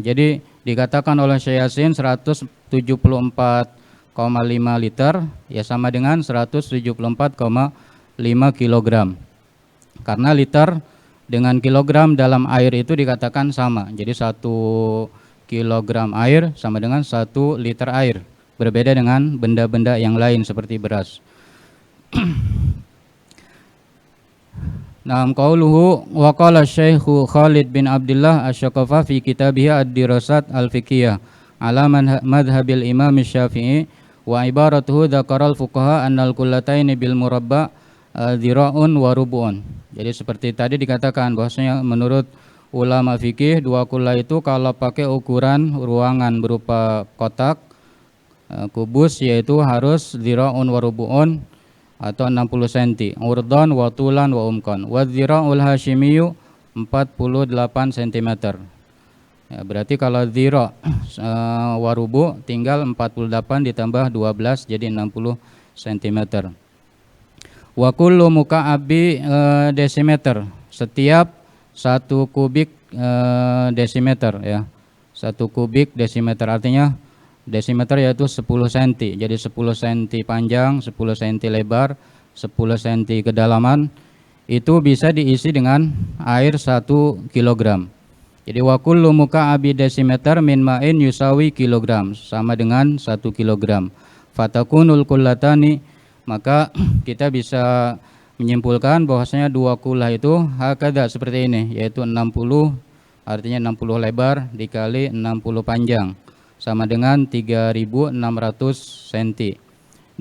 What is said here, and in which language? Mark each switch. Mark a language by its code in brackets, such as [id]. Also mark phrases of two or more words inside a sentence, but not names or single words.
[id] Jadi dikatakan oleh Syekh Yasin 174,5 liter ya sama dengan 174,5 kilogram. Karena liter dengan kilogram dalam air itu dikatakan sama. Jadi 1 kilogram air sama dengan 1 liter air. Berbeda dengan benda-benda yang lain seperti beras. [ar] نعم قوله وقال الشيخ خالد بن عبد الله الشقفة في كتابه الدراسات الفقهية على مذهب الإمام الشافعي وعبارته ذكر الفقهاء أن القلتين بالمربع ذراع وربع. [id] Jadi seperti tadi dikatakan bahwasanya menurut ulama fikih 2 kullah itu kalau pakai ukuran ruangan berupa kotak kubus yaitu harus [ar] ذراع وربع [id] atau 60 cm, [ar] عرضا وطولا وعمقا. وذراع الهاشمي 48 cm. [id] Ya, berarti kalau [ar] ذراع وربع' [id] tinggal 48 ditambah 12 jadi 60 cm. [ar] وكل مكعب [id] desimeter, setiap 1 kubik desimeter ya. 1 kubik desimeter artinya desimeter yaitu 10 cm. Jadi 10 cm panjang, 10 cm lebar, 10 cm kedalaman, itu bisa diisi dengan air 1 kg. [ar] Jadi وكل مكعب ديسيمتر من ماء يساوي كيلوغرام, [id] sama dengan 1 kg. [ar] فتكون القلتان, [id] maka kita bisa menyimpulkan bahwasanya 2 kullah itu hakada seperti ini, yaitu 60, artinya 60 lebar dikali 60 panjang sama dengan 3600 cm.